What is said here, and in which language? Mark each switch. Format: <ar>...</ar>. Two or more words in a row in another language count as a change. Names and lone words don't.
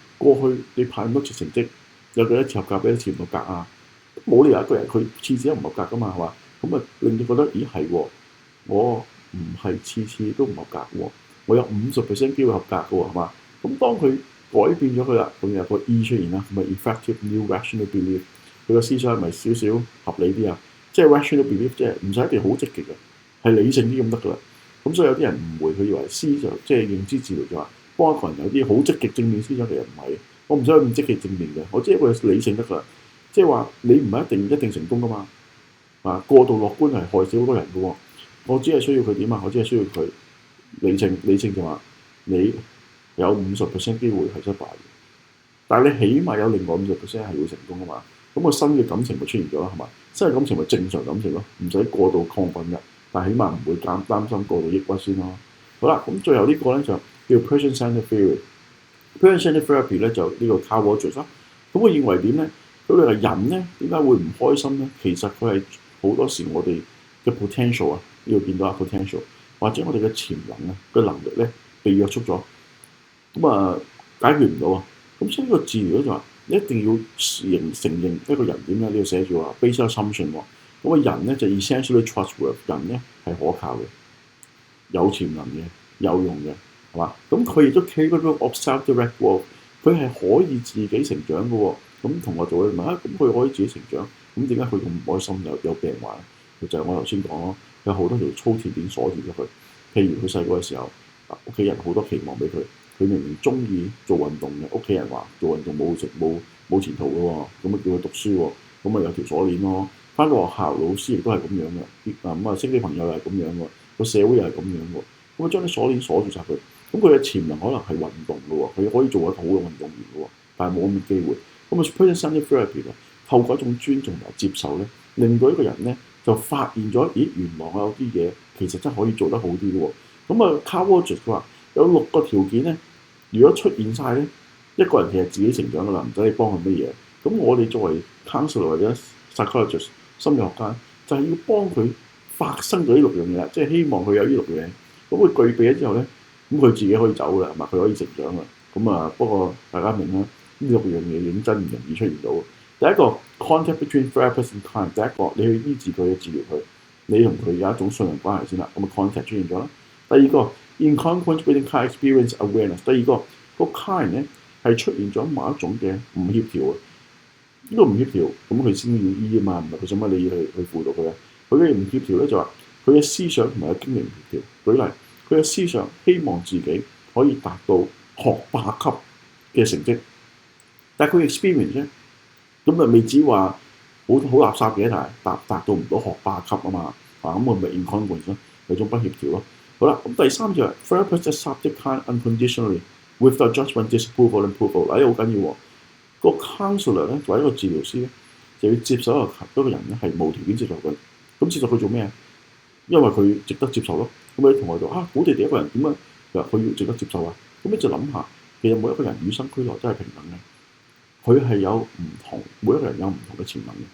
<yue>過去你派咁多次成績，有幾多次合格，幾多次唔合格啊？冇理由一個人佢次次都唔合格㗎嘛，係嘛？咁啊令到覺得咦係喎，我唔係次次都唔合格喎，我有50% 機會合格㗎喎，係嘛？咁當佢改變咗佢啦，咁有個 E 出現啦，咁啊</yue> <en>effective new rational belief，</en> <yue>佢個思想係咪少少合理啲啊？即係</yue> <en>rational belief，</en> <yue>即係唔使一定好積極嘅，係理性啲咁得㗎啦。咁所以有啲人誤會佢以為思想即係認知治療就話幫一個人有啲好積極正面思想，其實唔係。我唔使咁積極正面嘅，我只係一個理性得㗎啦。即係話你唔係一定成功㗎嘛。過度樂觀係害死好多人㗎喎。我只係需要佢點啊？我只係需要佢理性就話你有50% 機會係失敗嘅，但係你起碼有另外50% 係會成功㗎嘛。咁個新嘅感情咪出現咗啦，係嘛？新嘅感情咪正常感情咯，唔使過度亢奮嘅，但係起碼唔會擔心過度抑鬱先咯。好啦，咁最後呢個咧就叫</yue> <en>person-centered theory。 person-centered therapy</en> <yue>咧就呢個 Carl Rogers 啦。咁佢認為點咧？佢哋話人咧點解會唔開心咧？其實佢係好多時我哋嘅 potential 啊，呢度見到啊 potential， 或者我哋嘅潛能啊嘅能力咧被約束咗，咁解決唔到啊。咁所以呢個治療咧就話你一定要承認一個人點咧，呢度寫住話</yue> <en>based on assumption</en> <yue>喎。咁人咧就</yue> <en>essentially trustworthy，</en> <yue>人咧係可靠嘅，有潛能嘅，有用嘅，係嘛？咁佢亦都</yue> <en>capable of self-direct growth，</en> <yue>佢係可以自己成長嘅喎。咁同學就會問咁佢可以自己成長，咁點解佢咁唔開心有病患？佢就係我頭先講咯，有好多條粗鐵鏈鎖住咗佢。譬如佢細個嘅時候，屋企人好多期望俾佢，佢明明中意做運動嘅，屋企人話做運動冇前途嘅喎，咁叫佢讀書喎，咁有條鎖鏈咯。翻到學校老師亦都係咁樣嘅，識啲朋友又係咁樣喎，個社會又係咁樣喎，咁將啲鎖鏈鎖住晒佢。咁佢嘅潛能可能係運動嘅喎，佢可以做一個好嘅運動員嘅喎，但係冇咁嘅機會。咁</yue> <en>person-centered therapy</en> <yue>咧，透過一種尊重同埋接受咧，令到一個人咧就發現咗，原來我有啲嘢其實真係可以做得好啲嘅喎。咁Carl Rogers 佢話有6個條件咧，如果出現晒咧，一個人其實自己成長㗎啦，唔使你幫佢乜嘢。咁我哋作為 counselor 或者 psychologist 心理學家，就係要幫佢發生咗呢6樣嘢，即係希望佢有呢6樣嘢。咁佢具備咗之後咧，咁佢自己可以走㗎啦，係嘛？佢可以成長啦。不過大家明啦。呢6樣嘢認真唔容易出現到。</yue> <en>第一個 contact between therapist and client，</en> <yue>第一個你去醫治佢，治療佢，你同佢有一種信任關係先啦。咁contact 出現咗啦。</yue> <en>第二個 incongruence between client experience awareness，</en> <yue>第二個個 client 咧係出現咗某一種嘅唔協調啊。呢個唔協調，咁佢先要醫啊嘛，唔係佢想乜你要去輔導佢啊。佢嘅唔協調咧就話佢嘅思想同埋個經驗唔協調。舉例，佢嘅思想希望自己可以達到學霸級嘅成績。但係佢 experience 咧，咁未至於話好垃圾嘅，但係達到唔到學霸級啊嘛，咁我咪 incongruence 咯，有種不協調咯。好啦，咁第三就係</yue> <en>therapist accept the client unconditionally without judgment, disapproval and approval。</en> <yue>嗱，呢好緊要喎。個 counselor 咧，或者個治療師咧，就要接受一個人咧係無條件接受佢。咁接受佢做咩啊？因為佢值得接受咯。咁你同我就好地地一個人點啊？佢話佢要值得接受啊。咁你就諗下，其實每一個人與生俱來都係平等嘅。佢係有唔同，每一個人有唔同嘅潛能嘅。</yue>